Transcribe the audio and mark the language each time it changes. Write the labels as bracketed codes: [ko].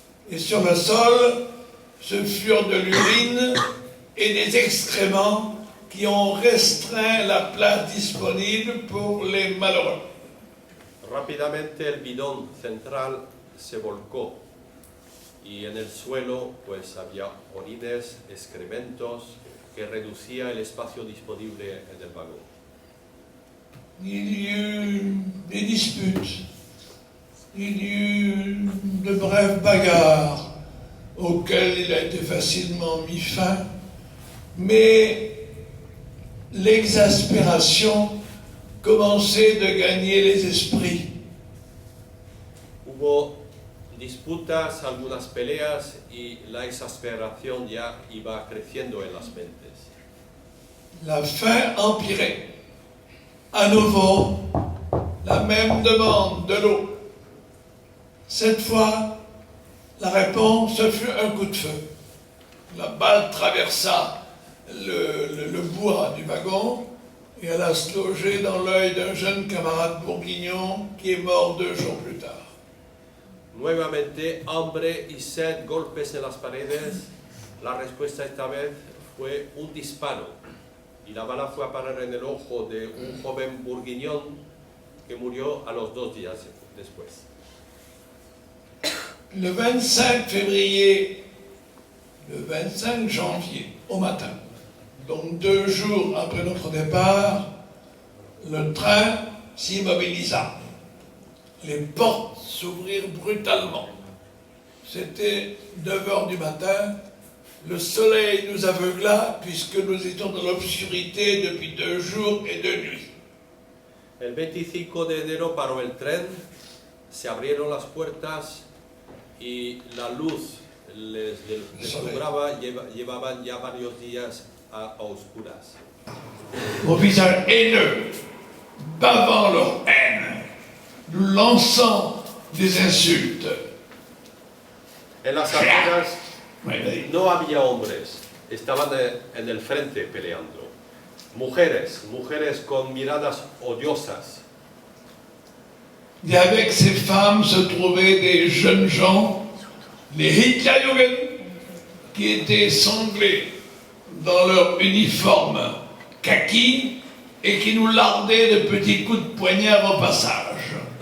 [fr] Et sur le sol, ce furent de l'urine et des excréments qui ont restreint la place disponible pour les malheureux. [es] Rápidamente el bidón central se volcó y en el suelo pues había orines, excrementos que reducía el espacio disponible en el vagón. [fr] Il y eut des disputes, il y eut de brèves bagarres auxquelles il a été facilement mis fin, mais l'exaspération commençait de gagner les esprits. [es] Hubo disputas, algunas peleas y la exasperación ya iba creciendo en las mentes. [fr] La faim empirait. À nouveau, la même demande de l'eau. Cette fois, la réponse fut un coup de feu. La balle traversa le bois du wagon et alla se loger dans l'œil d'un jeune camarade bourguignon qui est mort 2 jours plus tard. [es] Nuevamente, hambre y sed, golpes en las paredes. La respuesta esta vez fue un disparo y la bala fue a parar en el ojo de un joven bourguignon que murió a los 2 días después. [fr] Le 25 février, le 25 janvier, au matin, donc 2 jours après notre départ, le train s'immobilisa. Les portes s'ouvrirent brutalement. C'était 9 h du matin. Le soleil nous aveugla puisque nous étions dans l'obscurité depuis 2 jours et 2 nuits. [es] El 25 de enero paró el tren, se abrieron las puertas y la luz les deslumbraba, llevaban ya varios días a oscuras. [fr] Au visage haineux, bavant leur haine, nous lançant des insultes. [es] En las afueras no había hombres, estaban en el frente peleando. Mujeres con miradas odiosas. [fr] Et avec ces femmes se trouvaient des jeunes gens, les Hitlerjugend, qui étaient sanglés dans leur uniforme kaki et qui nous lardaient de petits coups de poignard au passage.